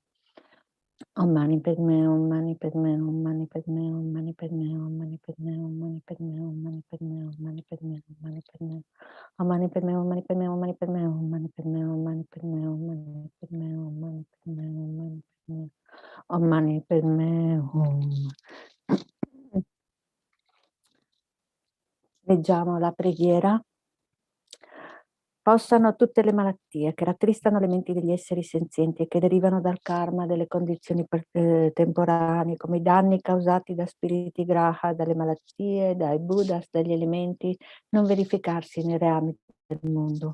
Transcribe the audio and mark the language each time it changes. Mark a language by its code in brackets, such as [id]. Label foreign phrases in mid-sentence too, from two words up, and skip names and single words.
[sa] ॐ मणि पद्मे हूँ, मणि पद्मे हूँ, मणि पद्मे हूँ, मणि पद्मे हूँ, मणि पद्मे हूँ, मणि पद्मे हूँ, मणि पद्मे हूँ, मणि पद्मे हूँ, मणि पद्मे हूँ. ॐ मणि पद्मे हूँ, मणि पद्मे हूँ, मणि पद्मे हूँ, मणि पद्मे हूँ, मणि पद्मे हूँ, मणि पद्मे हूँ, मणि पद्मे हूँ, मणि पद्मे हूँ. ॐ मणि पद्मे हूँ. [it] Leggiamo la preghiera. Possano tutte le malattie che rattristano le menti degli esseri senzienti e che derivano dal karma delle condizioni temporanee, come i danni causati da spiriti graha, dalle malattie, dai buddhas, dagli elementi, non verificarsi nei reami del mondo.